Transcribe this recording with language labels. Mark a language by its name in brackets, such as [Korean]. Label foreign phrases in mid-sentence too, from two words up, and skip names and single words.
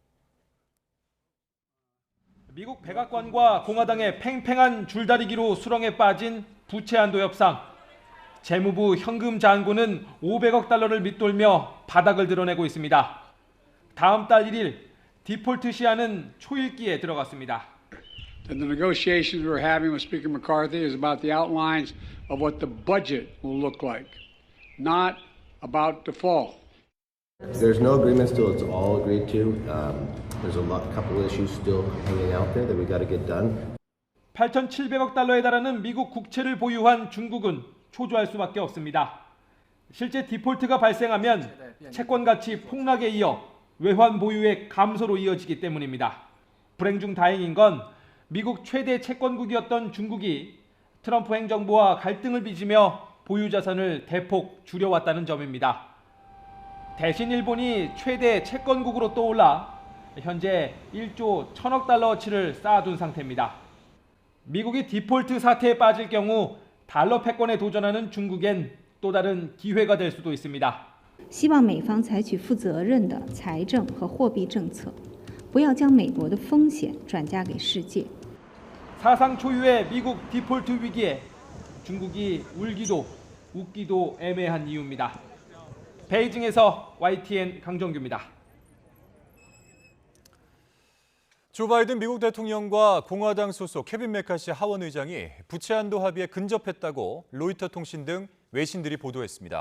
[Korean] 미국 백악관과 공화당의 팽팽한 줄다리기로 수렁에 빠진 부채 한도 협상. 재무부 현금 잔고는 500억 달러를 밑돌며 바닥을 드러내고 있습니다. 다음 달 1일 디폴트 시한은 초읽기에 들어갔습니다. [English] And the negotiations we're having with Speaker McCarthy is about the outlines of what the budget will look like, not about default. There's no agreement still. It's all agreed to. There's a couple of issues still hanging out there that we got to get done. [Korean] 8,700억 달러에 달하는 미국 국채를 보유한 중국은 초조할 수밖에 없습니다. 실제 디폴트가 발생하면 채권 가치 폭락에 이어 외환 보유액 감소로 이어지기 때문입니다. 불행 중 다행인 건 미국 최대 채권국이었던 중국이 트럼프 행정부와 갈등을 빚으며 보유 자산을 대폭 줄여왔다는 점입니다. 대신 일본이 최대 채권국으로 떠올라 현재 1조 1,000억 달러어치를 쌓아둔 상태입니다. 미국이 디폴트 사태에 빠질 경우 달러 패권에 도전하는 중국엔 또 다른 기회가 될 수도 있습니다. [Chinese] 希望美方采取负责任的财政和货币政策，不要将美国的风险转嫁给世界。 [Korean] 사상 초유의 미국 디폴트 위기에 중국이 울기도 웃기도 애매한 이유입니다. 베이징에서 YTN 강정규입니다. 조 바이든 미국 대통령과 공화당 소속 케빈 메카시 하원 의장이 부채 한도 합의에 근접했다고 로이터 통신 등 외신들이 보도했습니다.